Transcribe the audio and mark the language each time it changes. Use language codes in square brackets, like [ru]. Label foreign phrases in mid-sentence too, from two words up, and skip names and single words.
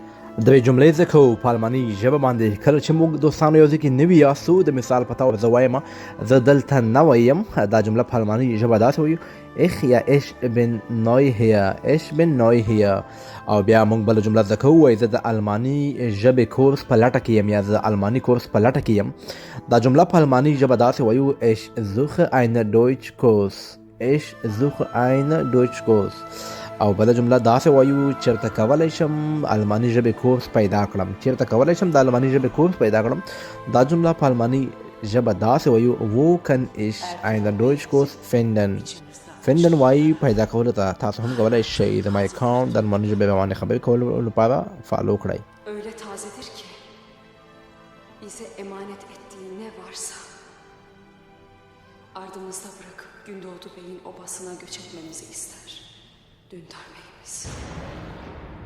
[ps] د جملې ځکه په الماني ژبه باندې کله چې موږ دوستانو یو ځای کې نوي یاستو د مثال په توګه زه وایم زه دلته نوی یم، دا جمله په الماني ژبه داسې وایو [de] ich bin neu hier ich bin neu hier. [ps] او بیا موږ بله جمله زده کوو وایي زه د الماني ژبې کورس په لټه کې یم یا زه د الماني کورس په لټه کې یم. دا جمله په الماني ژبه داسې وایو [de] ich suche einen Deutschkurs ich suche einen Deutschkurs. [ps] او بله جمله داسې وایو چېرته کولی شم الماني ژبې کورس پیدا کړم چېرته کولی شم د الماني ژبې کورس پیدا کړم. دا جمله په الماني ژبه داسې وایو [de] wo kann ich einen Deutschkurs finden [ps] وایي پیدا کولو ته. تاسو هم کولی شئ زما اکاونټ د الماني ژبې باندې خبرې کولو لپاره فالو کړئ. [tr] Öyle tazedir ki bize emanet ettiği ne varsa ardımızda bırakıp Gündoğdu Bey'in obasına göç etmemizi ister. Dündar Bey'imiz.